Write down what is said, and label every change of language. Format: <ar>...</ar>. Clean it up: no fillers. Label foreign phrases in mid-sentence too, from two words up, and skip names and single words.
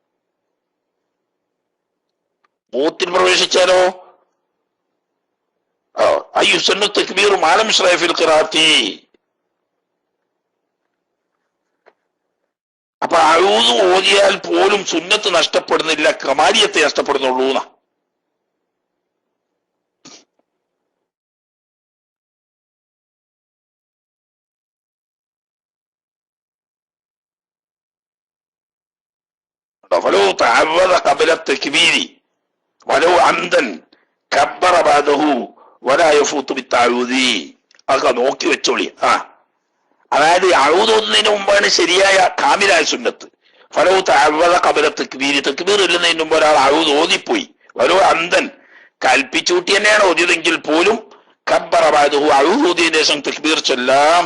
<ml>ഓത്തിൽ പ്രവേശിച്ചാലോ</ml> <ar>أي يسن التكبير ما لم يشرع في القراءة.</ar> <ml>അപ്പൊ അഊദ് ഓതിയാൽ പോലും സുന്നത്ത് നഷ്ടപ്പെടുന്നില്ല, കമാലിയത്തെ നഷ്ടപ്പെടുന്നുള്ളൂ എന്നാ.</ml> <ar>فلو تعوذ قبل التكبير ولو عمدا كبر بعده ولا يفوت بالتعوذ.</ar> <ml>അതൊക്കെ നോക്കി വെച്ചോളി. അതായത് അഊദ് ഓതുന്നതിന് മുമ്പാണ് ശരിയായ കാമിലായ സുന്നത്ത്.</ml> <ar>فلو تعوذ قبل التكبير,</ar> <ml>തക്ബീർ ഇല്ലുന്നതിന് മുമ്പ് ഒരാൾ അഊദ് ഓതിപ്പോയി,</ml> <ar>ولو عمدا</ar> <ml>കൽപ്പിച്ചൂട്ടി തന്നെയാണ് ഓതിയതെങ്കിൽ പോലും</ml> <ar>كبر بعده</ar> <ml>അഊദ് ഓതിയതിനു ശേഷം തക്ബീർ ചൊല്ലാം.</ml>